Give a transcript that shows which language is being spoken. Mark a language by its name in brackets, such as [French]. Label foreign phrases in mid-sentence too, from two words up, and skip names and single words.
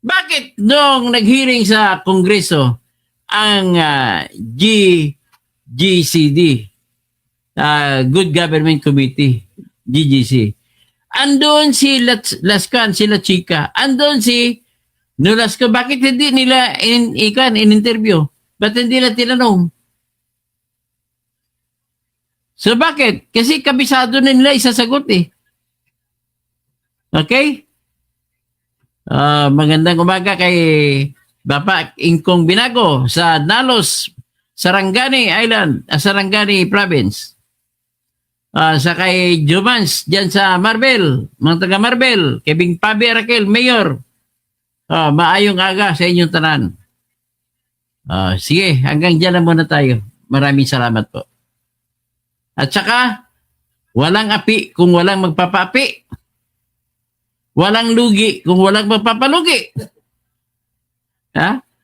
[Filipino] Bakit nung nag-hearing sa Kongreso ang GCD, Good Government Committee, GGC, andun si Lascan, sila Chica, andun si Nolasco, bakit hindi nila in-interview? Ba't hindi nila tinanong? So bakit? Kasi kabisado na nila isasagot eh. Okay? Magandang umaga kay Bapak Ingkong Binago sa Nalos, Sarangani Island, Sarangani Province. Sa kay Jumans dyan sa Marbel, mga taga Marbel, kay Bing Pabi Raquel, Mayor. [Cebuano] Maayong aga sa inyong tanan. [Filipino] Sige, hanggang dyan na muna tayo. Maraming salamat po. At saka, walang api kung walang magpapaapi. Walang lugi kung walang magpapalugi. Ha?